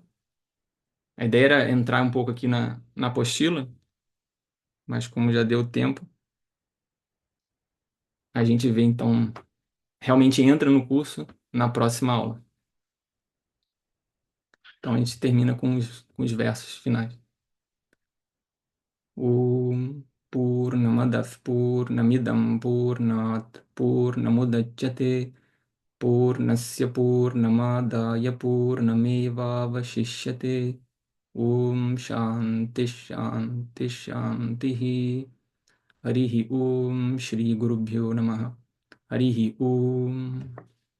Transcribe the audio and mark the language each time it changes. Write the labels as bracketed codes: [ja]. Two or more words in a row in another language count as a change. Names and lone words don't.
[pt] A ideia era entrar um pouco aqui na apostila, mas como já deu tempo, a gente vê então, realmente entra no curso na próxima aula. Então a gente termina com os versos finais. [sa] ॐ पूर्णमदः पूर्णमिदं पूर्णात् पूर्णमुदच्यते पूर्णस्य पूर्णमादाय पूर्णमेवावशिष्यते ॐ शान्तिः शान्तिः शान्तिः हरिः ॐ श्री गुरुभ्यो नमः हरिः ॐ